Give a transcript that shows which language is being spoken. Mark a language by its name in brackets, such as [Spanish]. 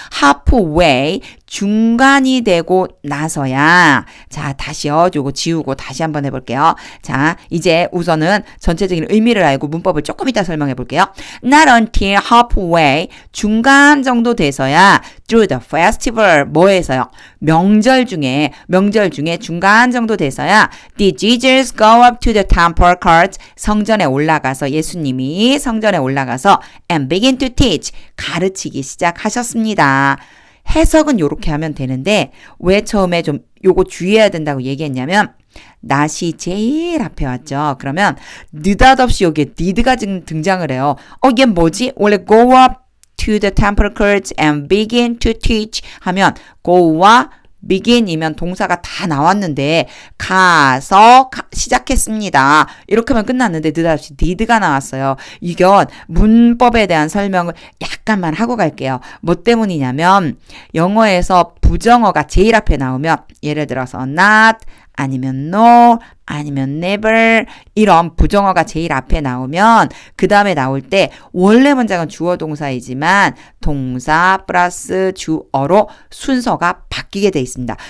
[Korean] halfway 중간이 되고 나서야. 자, 다시요. 요거 지우고 다시 한번 해볼게요. 자, 이제 우선은 전체적인 의미를 알고 문법을 조금 이따 설명해 볼게요. [English] Not until halfway [Korean] 중간 정도 돼서야 [English] through the festival [Korean] 뭐에서요? 명절 중에 중간 정도 돼서야 [English] did Jesus go up to the temple court [Korean] 예수님이 성전에 올라가서 [English] and begin to teach [Korean] 가르치기 시작하셨습니다. 해석은 이렇게 하면 되는데 왜 처음에 좀 요거 주의해야 된다고 얘기했냐면 not이 제일 앞에 왔죠. 그러면 느닷없이 여기에 did가 등장을 해요. 이게 뭐지? 원래 [English] go up to the temple courts and begin to teach [Korean] 하면 go와 begin이면 동사가 다 나왔는데 가서 시작했습니다. 이렇게 하면 끝났는데 느닷없이 did가 나왔어요. 이건 문법에 대한 설명을 약간만 하고 갈게요. 뭐 때문이냐면 영어에서 부정어가 제일 앞에 나오면 예를 들어서 not, 아니면 no, 아니면 never 이런 부정어가 제일 앞에 나오면 그 다음에 나올 때 원래 문장은 주어 동사이지만 동사 플러스 주어로 순서가 바뀌게 돼 있습니다.